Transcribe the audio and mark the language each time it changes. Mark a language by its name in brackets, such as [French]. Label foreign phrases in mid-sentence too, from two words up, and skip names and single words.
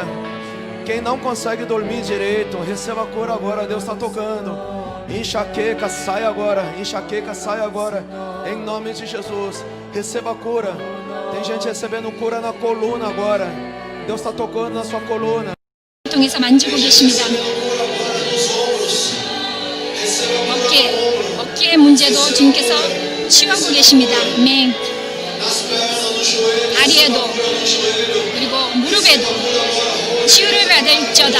[Portuguese] Quem não consegue dormir direito, receba a cura agora. Deus está tocando. Enxaqueca, sai agora. Enxaqueca, sai agora. Em nome de Jesus. Receba a cura. Tem gente recebendo cura na coluna agora. Deus está tocando na sua coluna. [Korean] 통해서 만지고 계십니다. 어깨의 문제도 주님께서 치유하고 계십니다. 아멘. 다리에도 그리고 무릎에도 치유를 받을지어다.